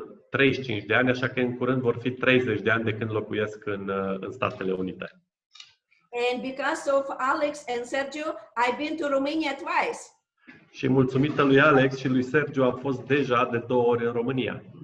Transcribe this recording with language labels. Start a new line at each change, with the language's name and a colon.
Romanian: 35 de ani, așa că în curând vor fi 30 de ani de când locuiesc în Statele Unite.
English: And because of Alex and Sergio, I've been to Romania twice.
Romanian: Și mulțumită lui Alex și lui Sergio am fost deja de 2 ori în România.